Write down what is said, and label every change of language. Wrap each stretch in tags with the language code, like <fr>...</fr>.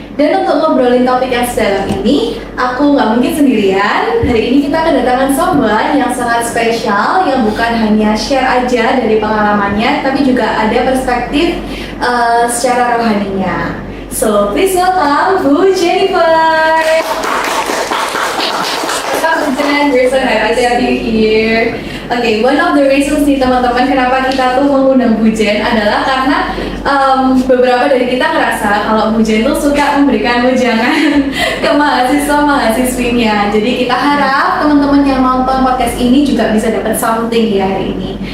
<id>Dan untuk ngobrolin topik yang sedalam ini, aku nggak mungkin sendirian. Hari ini kita kedatangan someone yang sangat spesial, yang bukan hanya share aja dari pengalamannya, tapi juga ada perspektif secara rohaninya.</id> <en>So, please welcome Bu Jennifer. Welcome Bu Jen, we're so happy to have you here.</en> <id>Oke,</id> <en>one of the reasons</en> <id>nih teman-teman kenapa kita tuh mengundang Bu Jen adalah karena beberapa dari kita ngerasa kalau Bu Jen tuh suka memberikan wejangan ke mahasiswa-mahasiswinya. Jadi kita harap teman-teman yang nonton podcast ini juga bisa dapat something di hari ini.</id>